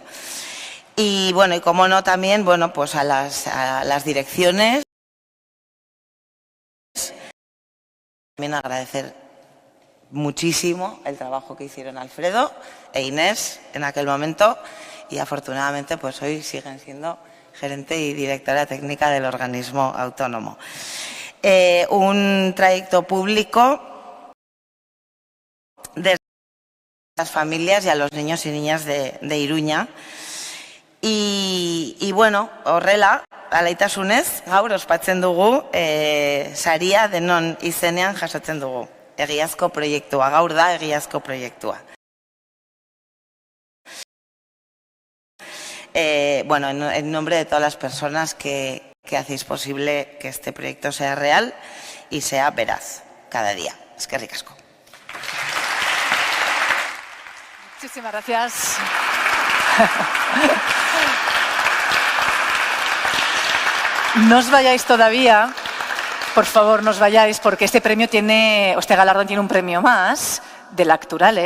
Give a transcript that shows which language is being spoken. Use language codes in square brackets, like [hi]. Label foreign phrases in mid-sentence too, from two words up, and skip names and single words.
[es] Y bueno, y como no también, bueno, pues a las direcciones, también agradecer muchísimo el trabajo que hicieron Alfredo e Inés en aquel momento, y afortunadamente pues hoy siguen siendo gerente y directora técnica del organismo autónomo. Un trayecto público desde las familias y a los niños y niñas de Iruña. [eu] Y bueno, horrela, alaitasunez, gaur ospatzen dugu, saria denon izenean jasotzen dugu. Egiazko proiektua, gaur da egiazko proiektua. [es] Bueno, en nombre de todas las personas que hacéis posible que este proyecto sea real y sea veraz cada día. [eu] Eskerrik asko. [es] Muchísimas gracias. No os vayáis todavía, por favor, no os vayáis, porque este galardón tiene un premio más de la Acturale.